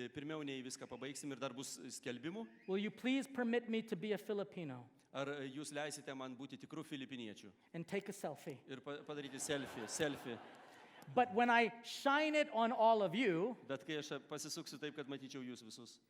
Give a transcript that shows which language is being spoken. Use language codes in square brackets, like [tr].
[lt] Pirmiau nei viską pabaigsim ir dar bus skelbimų. [en] will you please permit me to be a Filipino [lt] Ar jūs leisite man būti tikrų filipiniečių [en] and take a selfie? [lt] ir padaryti selfie. [en] But when I shine it on all of you, [lt] Bet kai aš pasisuksiu taip, kad matyčiau jūs visus,